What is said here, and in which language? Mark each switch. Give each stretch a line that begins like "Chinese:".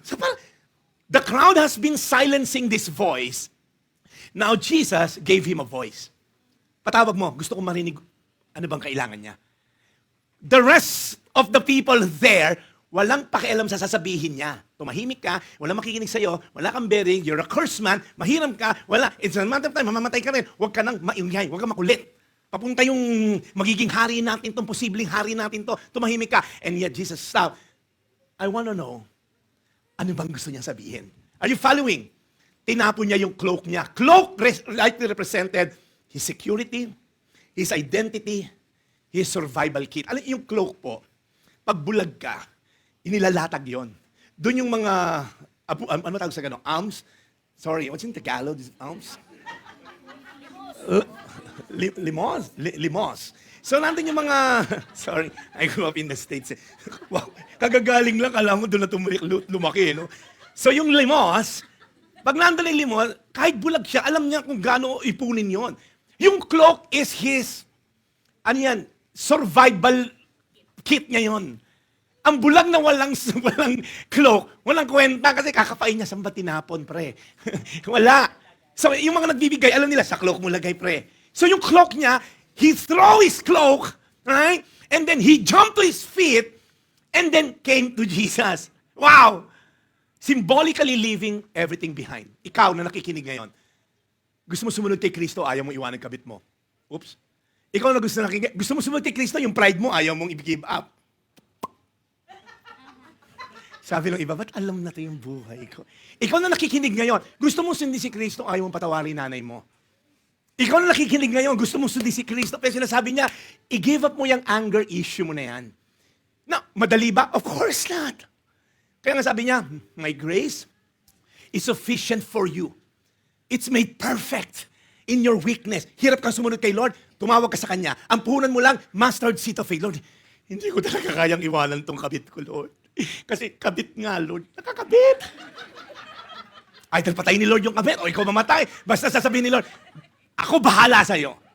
English: So, the crowd has been silencing this voice. Now Jesus gave him a voice.
Filipino: Patawag mo, gusto kong marinig ano bang kailangan niya. The rest of the people there, walang pakialam sa sasabihin niya. Tumahimik ka, walang makikinig sa'yo, wala kang bearing,
English: you're a cursed man,
Filipino: mahiram ka, wala.
English: It's a matter of time,
Filipino: mamamatay ka rin. Huwag ka nang maingay, huwag kang makulit. Papunta yung magiging hari natin, itong posibleng hari natin to. Tumahimik ka.
English: And yet Jesus stopped. I want to know,
Filipino: ano bang gusto niya sabihin?
English: Are you following?
Filipino: Tinapon niya yung cloak niya.
English: Cloak rightly represented his security, his identity, his survival kit.
Filipino: Alam yung cloak po, pag bulag ka, inilalatag yon. Doon yung mga, ano tawag sa gano'n? Arms?
English: Sorry, what's in Tagalog?
Filipino: Arms?
English: Limos. So,
Filipino: nandun yung mga,
English: sorry, I grew up in the States.
Filipino: Wow, kagagaling lang, alam mo, doon na lumaki, no? So, yung limos, pag nandun yung limos, kahit bulag siya, alam niya kung gaano ipunin yon. Yung cloak is his, survival kit niya yon. Ang bulag na walang cloak, walang kwenta kasi kakapain niya, saan ba tinapon, pre? Wala. So, yung mga nagbibigay, alam nila, sa cloak mo lagay, pre.
English: So,
Filipino: yung cloak niya,
English: he throw his cloak, right? And then he jumped to his feet, and then came to Jesus. Wow! Symbolically leaving everything behind.
Filipino: Ikaw na nakikinig ngayon, gusto mo sumunod kay Kristo, ayaw mong iwanan kabit mo. Oops. Ikaw na gusto mo sumunod kay Kristo, yung pride mo, ayaw mong i-give up. Sabi ng iba, ba't alam na ito yung buhay ko? Ikaw na nakikinig ngayon, gusto mo sundin si Kristo, ayaw mong patawarin nanay mo. Ikaw na nakikinig ngayon, gusto mo sundin si Kristo, pero sinasabi niya, i-give up mo yung anger issue mo na yan. No, madali ba?
English: Of course not. Kaya nga sabi niya, my grace is sufficient for you. It's made perfect in your weakness.
Filipino: Hirap kang sumunod kay Lord, tumawag ka sa Kanya. Ang puhunan mo lang,
English: mustard seed of faith.
Filipino: Lord, hindi ko talaga kayang iwanan tong kabit ko, Lord. Kasi kabit nga, Lord. Nakakabit. Ay, patayin ni Lord yung kabit o ikaw mamatay. Basta sasabihin ni Lord, ako bahala sa'yo.